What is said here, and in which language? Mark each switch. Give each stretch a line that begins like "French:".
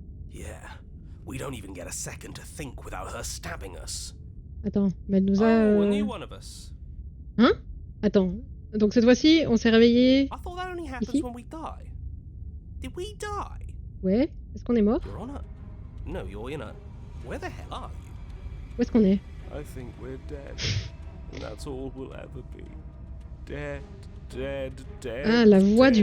English: Yeah, we don't even get a second to think without her stabbing us.
French: Attends, mais elle nous a.
English: Oh, a new one of us.
French: Hein? Attends. Donc cette fois-ci, on s'est réveillé.
English: I thought that only happens
French: Ici?
English: when we die. Did we die?
French: Ouais. Est-ce qu'on est mort?
English: You're on a... No, you're in a... Where the hell are you?
French: Où est-ce qu'on est?
English: I think we're dead. And that's all we'll ever be. Dead, dead, dead.
French: Ah, la voix du